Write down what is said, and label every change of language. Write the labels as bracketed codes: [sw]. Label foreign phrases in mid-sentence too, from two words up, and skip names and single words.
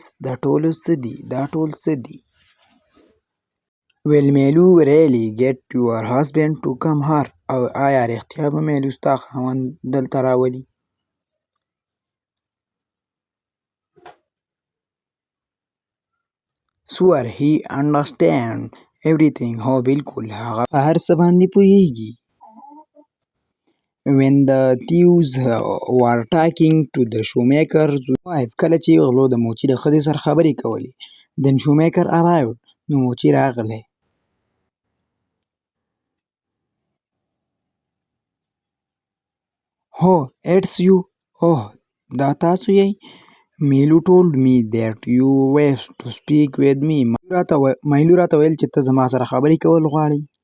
[ps] دا ټول څه دي؟ [en] Will Melu really get your husband to come here? [ps] او آیا رښتیا به میلو ستا خاوند دلته راولي؟ [en] Sure, he understand everything. [ps] هو بالکل هغه په هر څه باندې پوهیږي. [en] When the thieves were talking to the shoemaker's wife. [ps] کله چې غلو د موچي د ښځې سره خبرې کولې. [en] Then shoemaker arrived. [ps] نو موچي راغلی. [en] Oh, it's you. [ps] Oh, دا تاسو یې. [en] Melu told me that you wish to speak with me. [ps] مایلو راته ویل چې ته زما سره خبرې کول غواړې.